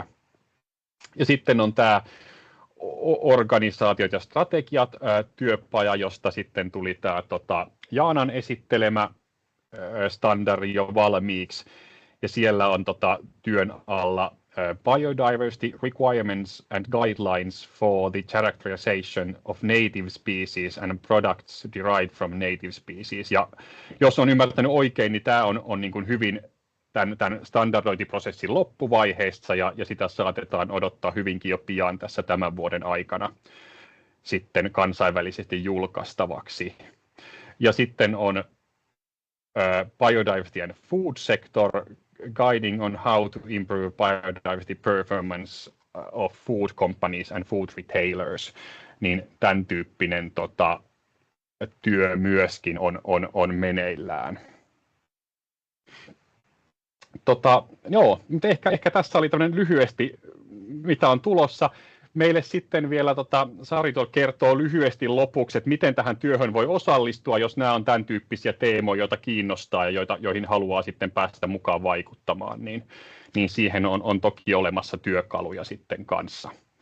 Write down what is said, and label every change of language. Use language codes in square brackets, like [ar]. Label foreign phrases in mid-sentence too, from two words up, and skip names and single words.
[fi] Ja sitten on tämä organisaatiot ja strategiat työpaja, josta sitten tuli tämä Jaanan esittelemä standardi jo valmiiksi. Ja siellä on työn alla Biodiversity Requirements and Guidelines for the Characterization of Native Species and Products Derived from Native Species. Ja jos on ymmärtänyt oikein, niin tämä on niin kuin hyvin tämän standardointiprosessin loppuvaiheessa ja sitä saatetaan odottaa hyvinkin jo pian tässä tämän vuoden aikana sitten kansainvälisesti julkaistavaksi. Ja sitten on Biodiversity and Food Sector Guiding on how to improve biodiversity performance of food companies and food retailers, niin tämän tyyppinen työ myöskin on meneillään. Joo, mutta ehkä tässä oli tämmöinen lyhyesti, mitä on tulossa. Meille sitten vielä Sari kertoo lyhyesti lopuksi, että miten tähän työhön voi osallistua, jos nämä on tämän tyyppisiä teemoja, joita kiinnostaa ja joihin haluaa sitten päästä mukaan vaikuttamaan, niin siihen on toki olemassa työkaluja sitten kanssa.